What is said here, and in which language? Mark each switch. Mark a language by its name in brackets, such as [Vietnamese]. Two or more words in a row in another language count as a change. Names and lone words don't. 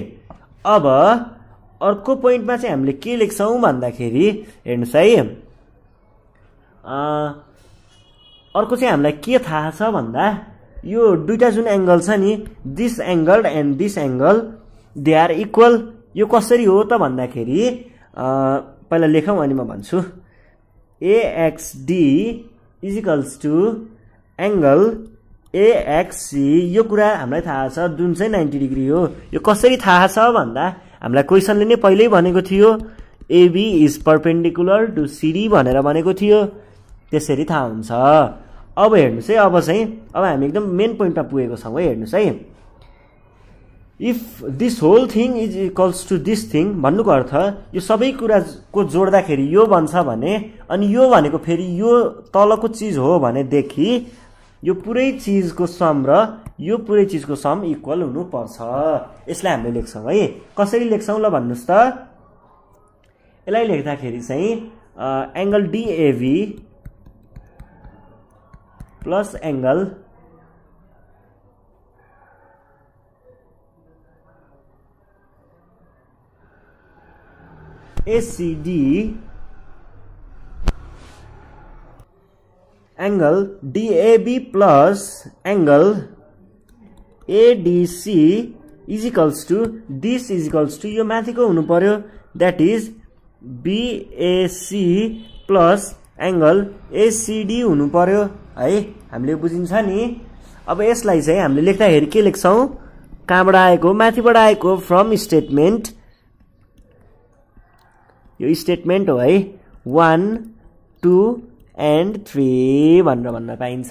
[Nepali] अब अर्को पोइन्टमा चाहिँ हामीले के लेख्छौँ भन्दाखेरि हेर्नुहोस् है अर्को चाहिँ हामीलाई के थाहा छ भन्दा यो दुईटा जुन एंगल छ नि [English] this angle and this angle they are equal. [Nepali] यो कसरी हो त भन्दाखेरि पहिला लेखौँ अनि म भन्छु। AXD [English] is equals to angle [Nepali] AXC यो कुरा हामीलाई थाहा छ जुन चाहिँ 90 डिग्री हो। यो कसरी थाहा छ भन्दा हामीलाई क्वेसनले नै पहिल्यै भनेको थियो AB [English] is perpendicular to [Nepali] CD भनेर भनेको थियो, त्यसरी थाहा हुन्छ। अब हेर्नुहोस् है अब हामी एकदम मेन पोइन्टमा पुगेको छौँ है। हेर्नुहोस् है [English] if this whole thing is equals to this thing [Nepali] भन्नुको अर्थ यो सबै कुराको जोड्दाखेरि यो बन्छ भने अनि यो भनेको फेरि यो तलको चिज हो भनेदेखि यो पुरै चिजको सम र यो पुरै चिजको सम इक्वल हुनुपर्छ। यसलाई हामीले लेख्छौँ है। कसरी लेख्छौँ ल भन्नुहोस् त। यसलाई लेख्दाखेरि चाहिँ [English] angle DAV plus angle ACD angle DAB plus angle ADC is equals to this is equals to दिस इज इक्वल्स टू [Nepali] यो माथिको हुनु पर्यो [English] that is BAC plus angle ACD [Nepali] हुनु पर्यो है। हामीले बुझिन्छ नि। अब यसलाई चाहिँ हामीले लेख्दाखेरि के लेख्छौँ कहाँबाट आएको माथिबाट आएको [English] from statement [Nepali] यो स्टेटमेन्ट हो है 1 2 एन्ड 3 भनेर भन्न पाइन्छ।